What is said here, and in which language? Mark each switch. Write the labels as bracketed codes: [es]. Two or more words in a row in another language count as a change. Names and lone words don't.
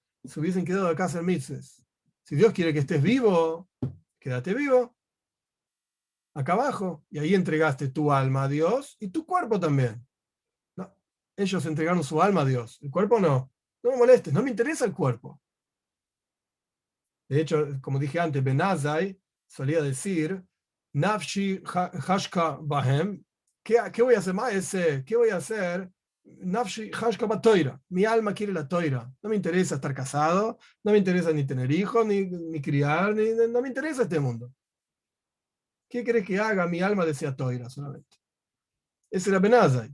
[es] Se hubiesen quedado acá a hacer mitzvahs. Si Dios quiere que estés vivo, quédate vivo, acá abajo, y ahí entregaste tu alma a Dios y tu cuerpo también. No, ellos entregaron su alma a Dios, el cuerpo no. No me molestes, no me interesa el cuerpo. De hecho, como dije antes, Benazai solía decir, [he] נפשי חשקה בהם, [es] ¿qué voy a hacer más ese? ¿Qué voy a hacer? [he] נפשי חשקה בתורה, [es] mi alma quiere la toira. No me interesa estar casado, no me interesa ni tener hijos, ni criar, no me interesa este mundo. ¿Qué crees que haga? Mi alma desea toira solamente. Ese era Benazai.